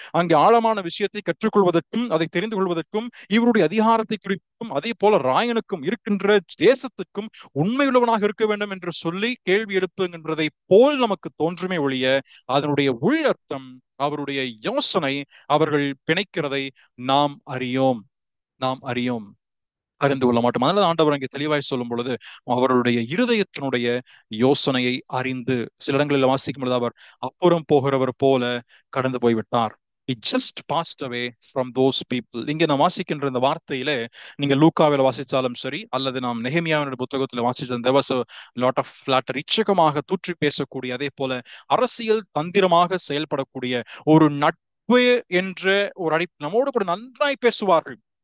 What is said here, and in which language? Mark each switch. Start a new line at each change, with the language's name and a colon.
Tamil: அங்கே ஆழமான விஷயத்தை கற்றுக்கொள்வதற்கும் அதை தெரிந்து கொள்வதற்கும் இவருடைய அதிகாரத்தை குறித்தும் அதே போல ராயனுக்கும் இருக்கின்ற தேசத்துக்கும் உண்மையுள்ளவனாக இருக்க வேண்டும் என்று சொல்லி கேள்வி எழுப்புகின்றதை போல் நமக்கு தோன்றுமே ஒழிய அதனுடைய உள்ளர்த்தம், அவருடைய யோசனை அவர்கள் பிணைக்கிறதை நாம் அறியோம் அறிந்து கொள்ள மாட்டோம். அதனால ஆண்டவர் அங்கே தெளிவாய் சொல்லும் பொழுது அவருடைய இருதயத்தினுடைய யோசனையை அறிந்து, சில இடங்களில் வாசிக்கும் பொழுது அவர் அப்புறம் போகிறவர் போல கடந்து போய்விட்டார்.
English: He just passed away from those people.
Tamil: இங்க நான் வாசிக்கின்ற இந்த வார்த்தையில நீங்க லூக்காவில் வாசிச்சாலும் சரி, அல்லது நாம் நெகேமியாவினுடைய புத்தகத்தில் வாசிச்சாலும்
English: there was a lot of flattery.
Tamil: இச்சகமாக தூற்றி பேசக்கூடிய, அதே போல அரசியல் தந்திரமாக செயல்படக்கூடிய ஒரு நட்பு என்ற ஒரு நம்மோடு கூட நன்றாய் பேசுவார்கள்.